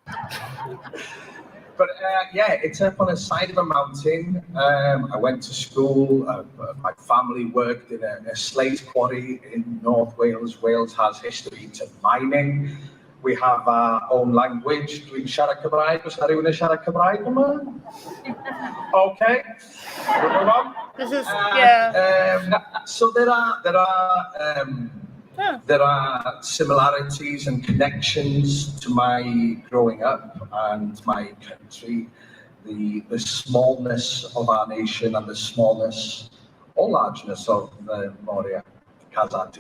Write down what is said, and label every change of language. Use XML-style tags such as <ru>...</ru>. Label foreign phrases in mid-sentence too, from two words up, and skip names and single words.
<en>But yeah, it's up on the side of a mountain. I went to school. My family worked in a slate quarry in North Wales. Wales has history to mining. We have our own language.</en> <cy>Dwi'n siarad Cymraeg. Oes 'na rywun yn siarad Cymraeg yma?</cy> <en>Okay. We'll move on. This is So there are similarities and connections to my growing up and my country, the smallness of our nation and the smallness or largeness of Moria, Kazatu.</en>